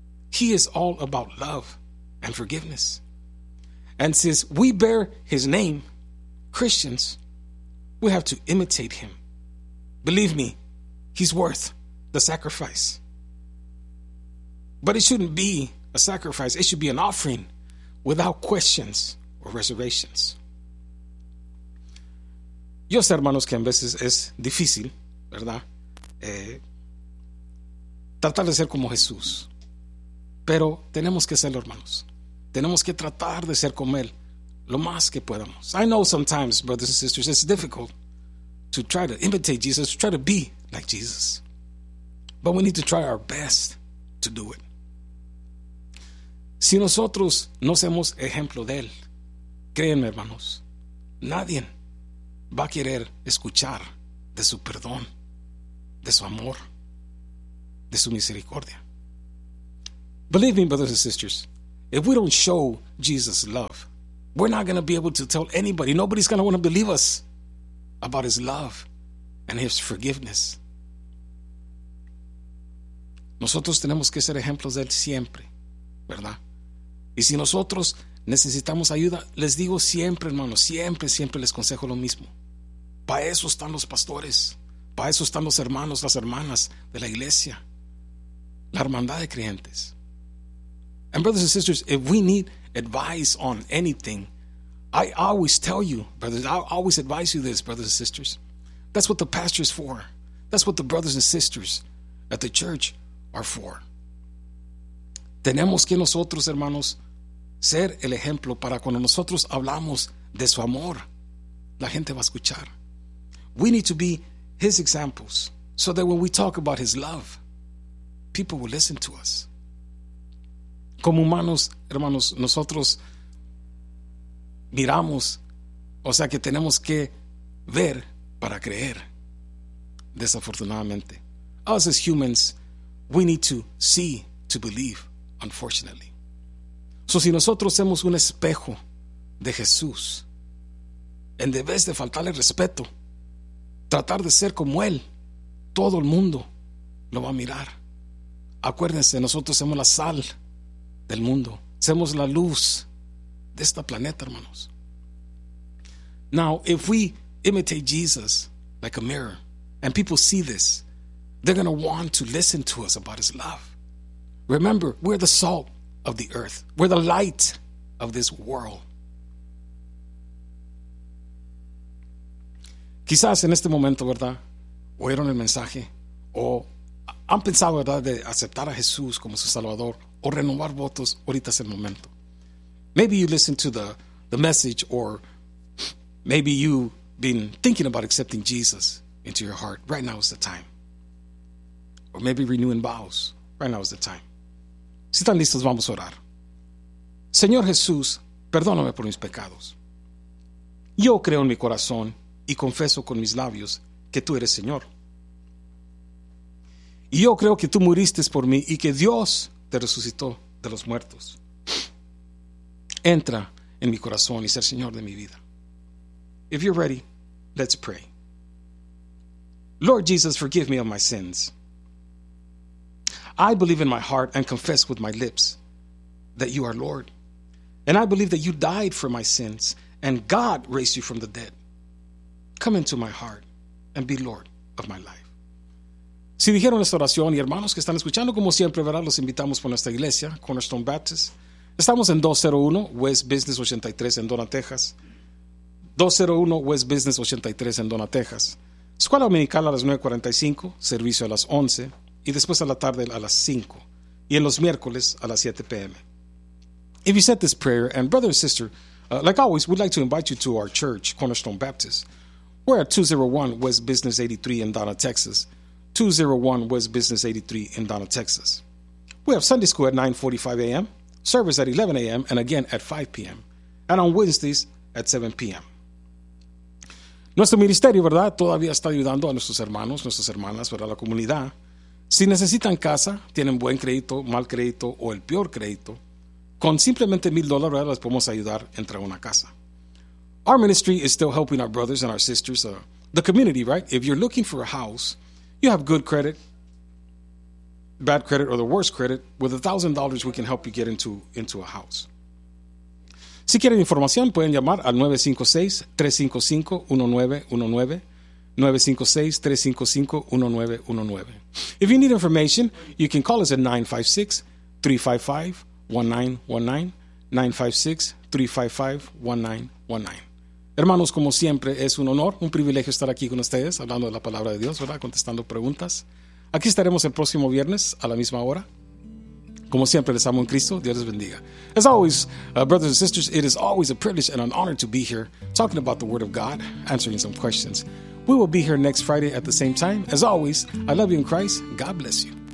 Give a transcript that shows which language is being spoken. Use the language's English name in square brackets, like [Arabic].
[English] He is all about love and forgiveness. And since we bear His name, Christians, we have to imitate Him. Believe me, He's worth the sacrifice. But it shouldn't be a sacrifice. It should be an offering without questions or reservations. [Spanish] Yo sé, hermanos, que en veces es difícil, ¿verdad? Tratar de ser como Jesús. Pero tenemos que serlo, hermanos. Tenemos que tratar de ser como Él lo más que podamos. [English] I know sometimes, brothers and sisters, it's difficult to try to imitate Jesus, to try to be like Jesus. But we need to try our best to do it. [Spanish] Si nosotros no somos ejemplo de Él, créanme, hermanos, nadie va a querer escuchar de su perdón, de su amor, de su misericordia. [English] Believe me, brothers and sisters, If we don't show Jesus' love, we're not going to be able to tell anybody. Nobody's going to want to believe us about his love and his forgiveness. [Spanish] Nosotros tenemos que ser ejemplos de él siempre, ¿verdad? Y si nosotros necesitamos ayuda, les digo siempre, hermanos, siempre, siempre les consejo lo mismo. Para eso están los pastores, para eso están los hermanos, las hermanas de la iglesia, la hermandad de creyentes. [English] And brothers and sisters, if we need advice on anything, I always tell you, brothers, I always advise you this, brothers and sisters. That's what the pastor is for. That's what the brothers and sisters at the church are for. [Spanish] Tenemos que nosotros, hermanos, ser el ejemplo para cuando nosotros hablamos de su amor, la gente va a escuchar. [English] We need to be his examples so that when we talk about his love, people will listen to us. [Spanish] Como humanos, hermanos, nosotros miramos, o sea que tenemos que ver para creer, desafortunadamente. [English] Us as humans, we need to see to believe, unfortunately. [Spanish] So si nosotros somos un espejo de Jesús, en vez de faltarle respeto, tratar de ser como Él, todo el mundo lo va a mirar. Acuérdense, nosotros somos la sal del mundo. Somos la luz de este planeta, hermanos. [English] Now, if we imitate Jesus like a mirror, and people see this, they're going to want to listen to us about his love. Remember, we're the salt of the earth. We're the light of this world. [Spanish] Quizás en este momento, ¿verdad? Oyeron el mensaje, o han pensado, ¿verdad?, de aceptar a Jesús como su Salvador, o renovar votos, ahorita es el momento. [English] Maybe you listen to the message, or maybe you've been thinking about accepting Jesus into your heart. Right now is the time. Or maybe renewing vows. Right now is the time. [Spanish] Si están listos, vamos a orar. Señor Jesús, perdóname por mis pecados. Yo creo en mi corazón y confieso con mis labios que tú eres Señor. Y yo creo que tú muriste por mí y que Dios te resucitó de los muertos. Entra en mi corazón y ser Señor de mi vida. [English] If you're ready, let's pray. Lord Jesus, forgive me of my sins. I believe in my heart and confess with my lips that you are Lord. And I believe that you died for my sins and God raised you from the dead. Come into my heart and be Lord of my life. [Spanish] Si dijeron esta oración y hermanos que están escuchando, como siempre, ¿verdad?, los invitamos por nuestra iglesia, Cornerstone Baptist. Estamos en 201 West Business 83 en Donna, Texas. 201 West Business 83 en Donna, Texas. Escuela Dominical a las 9:45, servicio a las 11 y después a la tarde a las 5 y en los miércoles a las 7 p.m. [English] If you said this prayer, and brother and sister, like always, we'd like to invite you to our church, Cornerstone Baptist. We're at 201 West Business 83 in Donna, Texas. 201 West Business 83 in Donna, Texas. We have Sunday school at 9:45 a.m., service at 11 a.m., and again at 5 p.m., and on Wednesdays at 7 p.m. [Spanish] Nuestro ministerio, ¿verdad?, todavía está ayudando a nuestros hermanos, nuestras hermanas, ¿verdad?, la comunidad. Si necesitan casa, tienen buen crédito, mal crédito o el peor crédito, con simplemente $1,000, ¿verdad?, les podemos ayudar a entrar a una casa. [English] Our ministry is still helping our brothers and our sisters, the community, right? If you're looking for a house, you have good credit, bad credit, or the worst credit, with $1,000, we can help you get into a house. [Spanish] Si quieren información, pueden llamar al 956-355-1919, 956-355-1919. [English] If you need information, you can call us at 956-355-1919, 956-355-1919. [Spanish] Hermanos, como siempre, es un honor, un privilegio estar aquí con ustedes, hablando de la palabra de Dios, ¿verdad?, contestando preguntas. Aquí estaremos el próximo viernes a la misma hora. Como siempre, les amo en Cristo. Dios les bendiga. [English] As always, brothers and sisters, it is always a privilege and an honor to be here talking about the Word of God, answering some questions. We will be here next Friday at the same time. As always, I love you in Christ. God bless you.